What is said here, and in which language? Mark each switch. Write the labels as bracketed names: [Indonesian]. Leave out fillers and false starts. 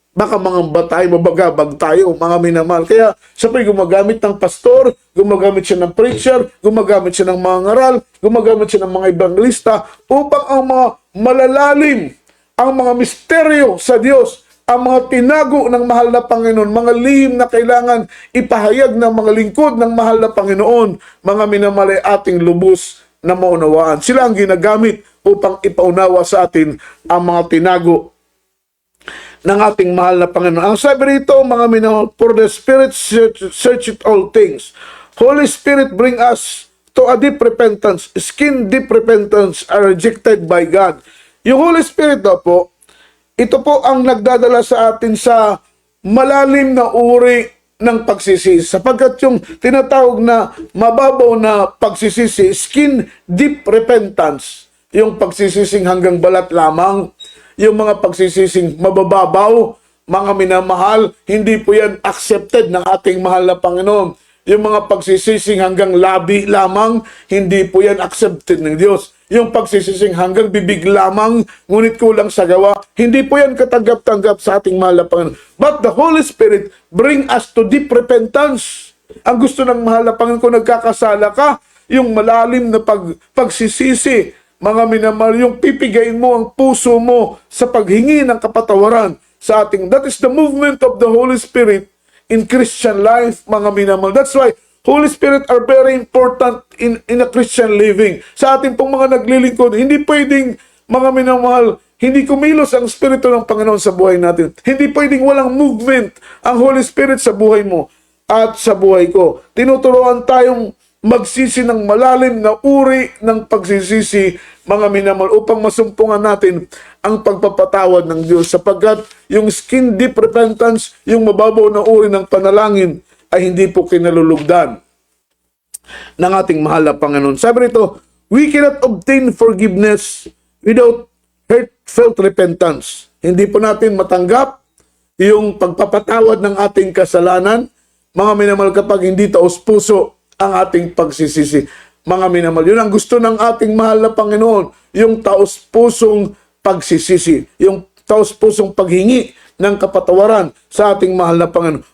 [Filipino] Baka mangamba tayo, mabagabag tayo, mga minamahal. Kaya siya po'y gumagamit ng pastor, gumagamit siya ng preacher, gumagamit siya ng mga ngaral, gumagamit siya ng mga ebangelista upang ang mga malalalim, ang mga misteryo sa Diyos, ang mga tinago ng mahal na Panginoon, mga lihim na kailangan ipahayag ng mga lingkod ng mahal na Panginoon, mga minamahal ay ating lubos na maunawaan. Sila ang ginagamit upang ipaunawa sa atin ang mga tinago ng ating mahal na Panginoon. Ang sabi rito, mga minamahal, [English] for the Spirit search it all things. Holy Spirit bring us to a deep repentance. Skin deep repentance are rejected by God. [Filipino] Yung Holy Spirit daw po, ito po ang nagdadala sa atin sa malalim na uri ng pagsisisi. Sapagkat yung tinatawag na mababaw na pagsisisi, [English] skin deep repentance, [Filipino] yung pagsisising hanggang balat lamang, yung mga pagsisising mabababaw, mga minamahal, hindi po yan accepted ng ating mahal na Panginoon. Yung mga pagsisising hanggang labi lamang, hindi po yan accepted ng Diyos. Yung pagsisising hanggang bibig lamang, ngunit kulang sa gawa, hindi po yan katanggap-tanggap sa ating mahal na Panginoon. [English] But the Holy Spirit bring us to deep repentance. [Filipino] Ang gusto ng mahal na Panginoon, kung nagkakasala ka, yung malalim na pagsisisi, mga minamahal, yung pipigain mo ang puso mo sa paghingi ng kapatawaran sa ating. [English] That is the movement of the Holy Spirit in Christian life, [Filipino] mga minamahal. [English] That's why Holy Spirit are very important in a Christian living. [Filipino] Sa ating pong mga naglilingkod, hindi pwedeng, mga minamahal, hindi kumilos ang Espiritu ng Panginoon sa buhay natin. Hindi pwedeng walang movement ang Holy Spirit sa buhay mo at sa buhay ko. Tinuturuan tayong magsisi ng malalim na uri ng pagsisisi, mga minamahal, upang masumpungan natin ang pagpapatawad ng Diyos. Sapagkat yung [English] skin deep repentance, [Filipino] yung mababaw na uri ng panalangin, ay hindi po kinalulugdan ng ating mahal na Panginoon. Sabi rito, [English] we cannot obtain forgiveness without heartfelt repentance. [Filipino] Hindi po natin matanggap yung pagpapatawad ng ating kasalanan, mga minamahal, kapag hindi taos puso ang ating pagsisisi. Mga minamahal, yun ang gusto ng ating mahal na Panginoon, yung taos pusong pagsisisi, yung taos pusong paghingi ng kapatawaran sa ating mahal na Panginoon.